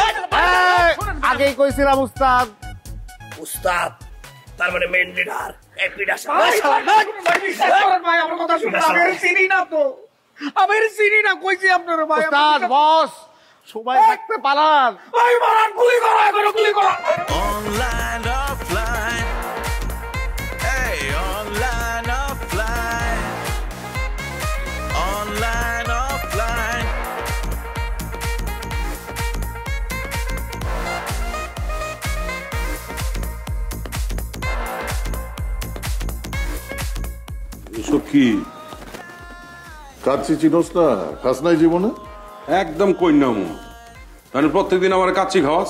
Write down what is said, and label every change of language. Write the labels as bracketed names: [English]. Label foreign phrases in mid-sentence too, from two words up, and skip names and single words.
[Bangla] আগেই কইছিলাম উস্তাদ। উস্তাদ তার মানে [English] main leader. [Bangla] এই পিড়া ভাই আমার কথা শুনুন, আমি এর চিনি না তো, আমি এর চিনি না, কইছি আপনারা ভাই। উস্তাদ বস, সময় থাকতে পালান। ভাই মারান, গুলি করো, এখনো গুলি করো। [English] Online, offline. Hey, online, offline. Online, offline. [Bangla] এসব কি কাচ্চি চিনোস না? খাস নাই জীবনে? একদম কইনামু, মানে প্রত্যেকদিন আমার কাচ্চি খাওয়াস।